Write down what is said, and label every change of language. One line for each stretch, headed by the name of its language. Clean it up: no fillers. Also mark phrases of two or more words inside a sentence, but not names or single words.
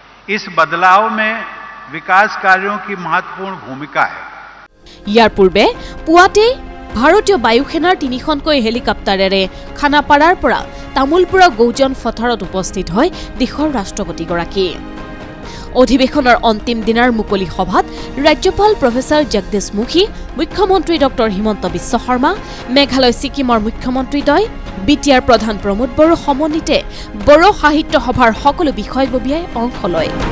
Hindi: इस बदलाव में विकास कार्यों की महत्वपूर्ण भूमिका है।
Assamese: ইয়াৰ পূৰ্বে পুৱাতেই ভাৰতীয় বায়ুসেনাৰ 3খনকৈ হেলিকপ্টাৰেৰে খানাপাৰাৰ পৰা তামুলপুৰৰ গৌজন ফথাৰত উপস্থিত হয় দেশৰ ৰাষ্ট্ৰপতিগৰাকী। অধিৱেশনৰ অন্তিম দিনাৰ মুকলি সভাত ৰাজ্যপাল প্ৰফেচাৰ জগদীশ মুখী, মুখ্যমন্ত্ৰী ডক্টৰ হিমন্ত বিশ্ব শৰ্মা, মেঘালয় ছিকিমৰ মুখ্যমন্ত্ৰীদ্বয়, বিটিআৰ প্ৰধান প্ৰমোদ বড়ো সমন্বিতে বড়ো সাহিত্য সভাৰ সকলো বিষয়ববীয়াই অংশ লয়।